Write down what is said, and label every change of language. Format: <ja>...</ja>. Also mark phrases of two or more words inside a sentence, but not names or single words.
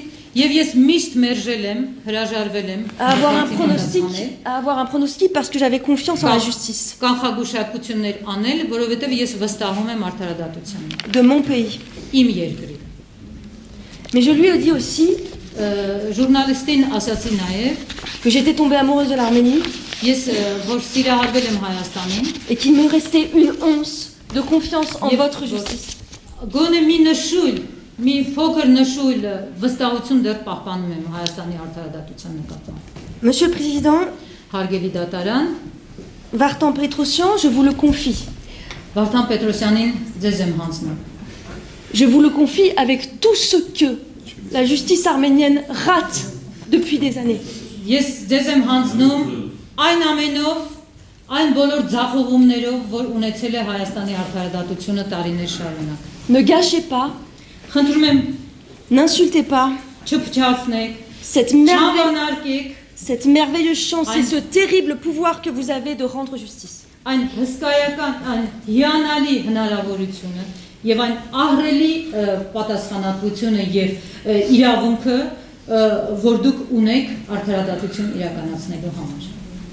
<hy>Եվ ես միշտ մերժել եմ, հրաժարվել եմ</hy> <fr>à avoir un pronostic parce que j'avais confiance en la justice</fr> <hy>կանխագուշակություններ անել, որովհետև ես վստահում եմ արդարադատությանը</hy> <fr>de mon pays.</fr> <hy>իմ երկրի։</hy> <fr>Mais je lui ai dit aussi</fr> <hy>Ժուրնալիստին ասացի նաև,</hy> <fr>que j'étais tombée amoureuse de l'Arménie</fr> <hy>ես որ սիրահարվել եմ Հայաստանին,</hy> <fr>et qu'il me restait une once de confiance en votre justice.</fr> <hy>Գոնե մի նշույլ, մի փոքր նշույլ վստահություն դեռ պահպանում եմ Հայաստանի արդարադատության նկատմամբ։</hy> <fr>Monsieur le Président,</fr> <hy>Հարգելի դատարան,</hy> <fr>Vartan Petrosyan, je vous le confie.</fr> <hy>Վարդան Պետրոսյանին ձեզ եմ հանձնում։</hy> <fr>Je vous le confie avec tout ce que la justice arménienne rate depuis des années.</fr> <hy>Ես ձեզ եմ հանձնում այն ամենով, այն բոլոր ձախողումներով, որ ունեցել է Հայաստանի արդարադատությունը տարիներ շարունակ։</hy> <fr>Ne gâchez pas,</fr> <hy>Խնդրում եմ,</hy> <fr>n'insultez pas</fr> <hy>չփչացնեք,</hy> <fr>cette merveilleuse chance et ce terrible pouvoir que vous avez de rendre justice.</fr> <hy>Այն հսկայական, այն հիանալի հնարավորությունը եւ այն ահռելի պատասխանատվությունը եւ իրավունքը, որ դուք ունեք արդարադատություն իրականացնելու համար։</hy>